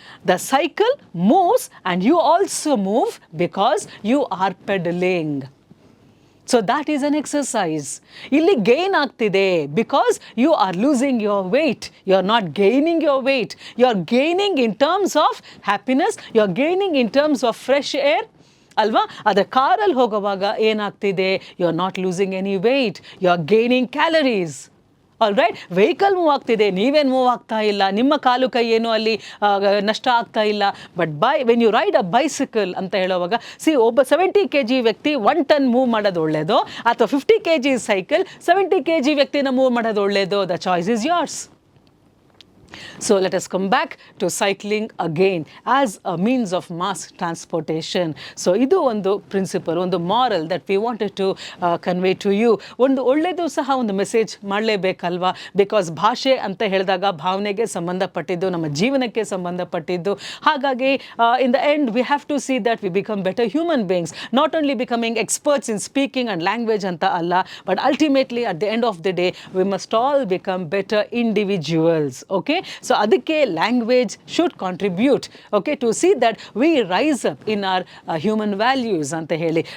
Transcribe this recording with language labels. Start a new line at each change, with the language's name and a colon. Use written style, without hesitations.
English: The cycle moves and you also move because you are pedaling. So that is an exercise.
Kannada: ಇಲ್ಲಿ gain ಆಗ್ತಿದೆ
English: because you are losing your weight. You are not gaining your weight. You are gaining in terms of happiness. You are gaining in terms of fresh air.
Kannada: ಅಲ್ವಾ? ಅದೇ ಕಾರಲ್ಲಿ ಹೋಗುವಾಗ ಏನಾಗ್ತಿದೆ,
English: You are not losing any weight, you are gaining calories.
Kannada: All right, vehicle move ಆಗ್ತಿದೆ, ನೀವೇನು move ಆಗ್ತಾ ಇಲ್ಲ, ನಿಮ್ಮ ಕಾಲು ಕೈ ಏನು ಅಲ್ಲಿ ನಷ್ಟ ಆಗ್ತಾ ಇಲ್ಲ.
English: but when you ride a bicycle
Kannada: ಅಂತ ಹೇಳುವಾಗ ಒಬ್ಬ 70 kg ವ್ಯಕ್ತಿ 1 ton ಮೂವ್ ಮಾಡೋದು ಒಳ್ಳೇದು, ಅಥವಾ 50 kg ಸೈಕಲ್ 70 kg ವ್ಯಕ್ತಿನ ಮೂವ್ ಮಾಡೋದು ಒಳ್ಳೇದು.
English: The choice is yours. So let us come back to cycling again as a means of mass transportation. So
Kannada: idu ಒಂದು
English: principle, ಒಂದು moral that we wanted to convey to you.
Kannada: ಒಂದು ಒಳ್ಳೆಯದು ಸಹ ಒಂದು message ಮಾಡಲೇಬೇಕಲ್ವಾ? Because ಭಾಷೆ ಅಂತ ಹೇಳಿದಾಗ ಭಾವನೆಗೆ ಸಂಬಂಧಪಟ್ಟಿದ್ದು, ನಮ್ಮ ಜೀವನಕ್ಕೆ ಸಂಬಂಧಪಟ್ಟಿದ್ದು.
English: ಹಾಗಾಗಿ in the end we have to see that we become better human beings, not only becoming experts in speaking and language
Kannada: ಅಂತ ಅಲ್ಲ,
English: but ultimately at the end of the day we must all become better individuals. Okay, so
Kannada: ಅದಕ್ಕೆ
English: language should contribute, okay, to see that we rise up in our human values
Kannada: ಅಂತ ಹೇಳಿ.